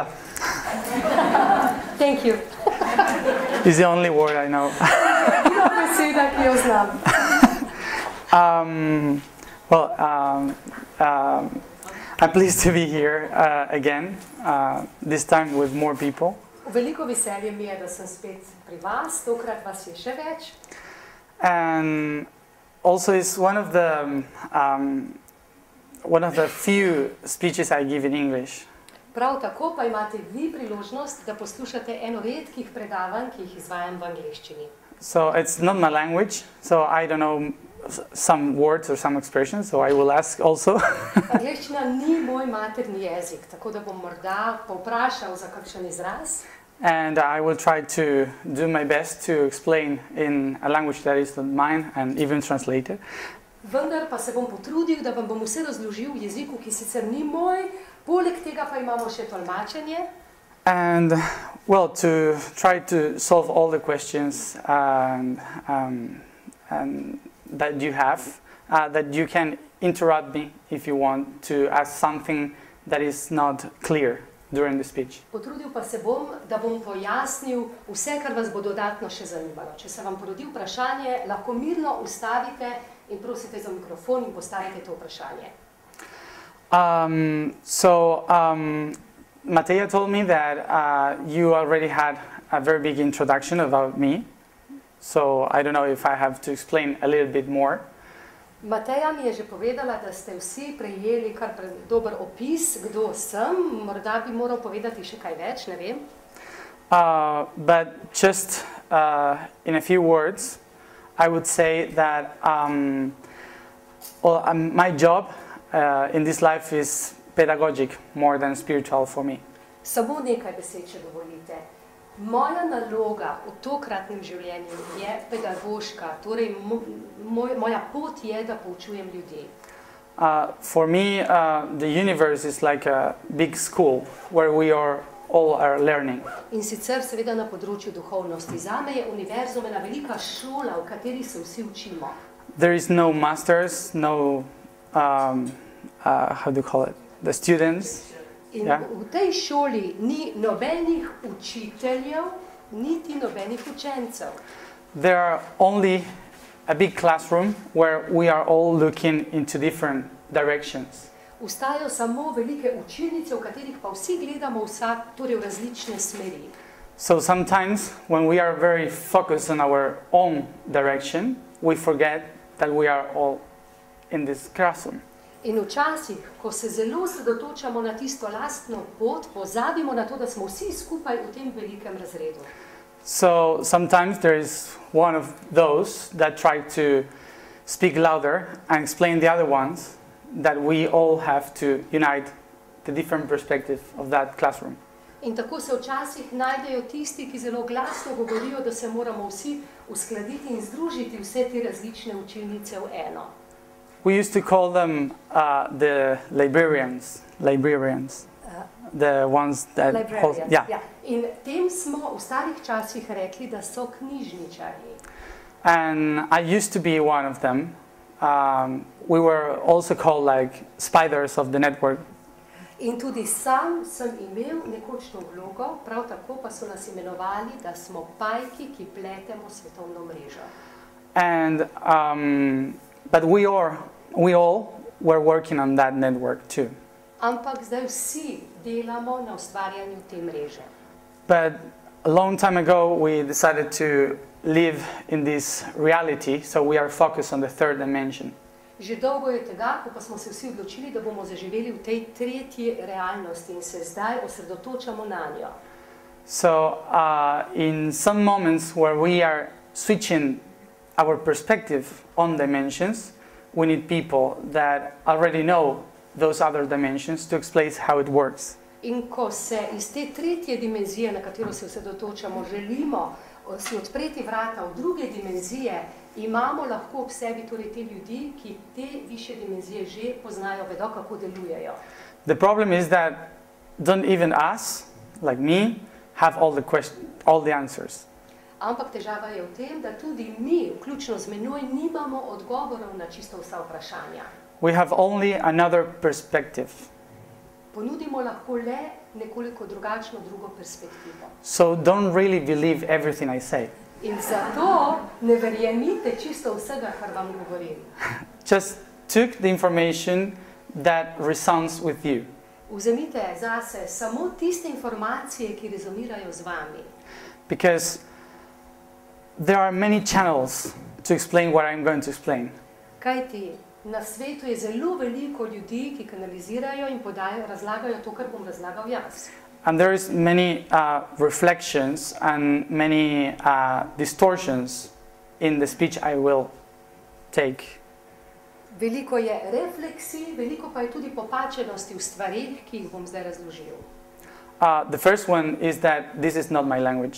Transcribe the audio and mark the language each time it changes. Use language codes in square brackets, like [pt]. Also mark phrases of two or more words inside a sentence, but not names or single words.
[en] Thank you. It's the only word I know. I'm pleased to be here again, this time with more people. [sl] Veliko veselje mi je, da sem spet pri vas, tokrat vas je še več. [en] And also it's one of the few speeches I give in English. [sl] Prav tako pa imate vi priložnost, da poslušate eno redkih predavanj, ki jih izvajam v angleščini. [en] So it's not my language, so I don't know some words or some expressions, so I will ask also. [sl] Angleščina ni moj materni jezik, tako da bom morda povprašal za kakšen izraz. [en] And I will try to do my best to explain in a language that is not mine and even translate it. [sl] Vendar pa se bom potrudil, da vam bom vse razložil v jeziku, ki sicer ni moj, poleg tega pa imamo še tolmačenje. [en] And, well, to try to solve all the questions that you have, that you can interrupt me if you want to ask something that is not clear during the speech. [sl] Potrudil pa se bom, da bom pojasnil vse, kar vas bo dodatno še zanimalo. Če se vam porodi vprašanje, lahko mirno ustavite in prosite za mikrofon in postavite to vprašanje. [en] Matías told me that you already had a very big introduction about me, so I don't know if I have to explain a little bit more. [sl] Mateja mi je že povedala, da ste vsi prejeli kar dober opis, kdo sem. Morda bi moral povedati še kaj več, ne vem. [en] But just in a few words, I would say that my job in this life is pedagogic more than spiritual for me. [sl] Samo nekaj besed, če dovolite. Moja naloga v tokratnem življenju je pedagoška, torej moja pot je, da poučujem ljudi. [en] For me, the universe is like a big school where we all are learning. [sl] In sicer seveda na področju duhovnosti. Zame je univerzum ena velika šola, v kateri se vsi učimo. [en] There is no masters, no, how do you call it, the students. [sl] In v tej šoli ni nobenih učiteljev, niti nobenih učencev. [en] There are only a big classroom where we are all looking into different directions. [sl] Vstajajo samo velike učilnice, v katerih pa vsi gledamo vsak, torej v različne smeri. [en] So sometimes when we are very focused on our own direction, we forget that we are all in this classroom. [sl] In včasih, ko se zelo osredotočamo na tisto lastno pot, pozabimo na to, da smo vsi skupaj v tem velikem razredu. [en] So sometimes there is one of those that try to speak louder and explain the other ones that we all have to unite the different perspective of that classroom. [sl] In tako se včasih najdejo tisti, ki zelo glasno govorijo, da se moramo vsi uskladiti in združiti vse te različne učilnice v eno. [en] We used to call them the librarians, the ones that hold, [sl] ja. In tem smo v starih časih rekli, da so knjižničarji. [en] And I used to be one of them. We were also called like spiders of the network. [sl] In tudi sam sem imel nekočno vlogo, prav tako pa so nas imenovali, da smo pajki, ki pletemo svetovno mrežo. [en] And but we all were working on that network too. [sl] Ampak zdaj vsi delamo na ustvarjanju te mreže. [en] But a long time ago we decided to live in this reality, so we are focused on the third dimension. [sl] Že dolgo je tega, ko pa smo se vsi odločili, da bomo zaživeli v tej tretji realnosti in se zdaj osredotočamo na njo. [en] So in some moments where we are switching our perspective on dimensions, we need people that already know those other dimensions to explain how it works. [sl] In ko se iz te tretje dimenzije, na katero se osredotočamo, želimo si odpreti vrata v druge dimenzije, imamo lahko ob sebi torej te ljudi, ki te višje dimenzije že poznajo, vedo, kako delujejo. [en] The problem is that don't even us like me, have all the answers. [sl] Ampak težava je v tem, da tudi mi, vključno z menoj, nimamo odgovorov na čisto vsa vprašanja. [en] We have only another perspective. [sl] Ponudimo lahko le nekoliko drugačno drugo perspektivo. [en] So don't really believe everything I say. [sl] In zato ne verjemite čisto vsega, kar vam govorim. [en] Just took the information that resounds with you. [sl] Vzemite zase samo tiste informacije, ki rezonirajo z vami. [en] Because there are many channels to explain what I'm going to explain. [sl] Kajti na svetu je zelo veliko ljudi, ki kanalizirajo in razlagajo to, kar bom razlagal jaz. [en] And there is many reflections and many distortions in the speech I will take. [sl] Veliko je refleksij, veliko pa je tudi popačenosti v stvarih, ki jih bom zdaj razložil. [en] The first one is that this is not my language.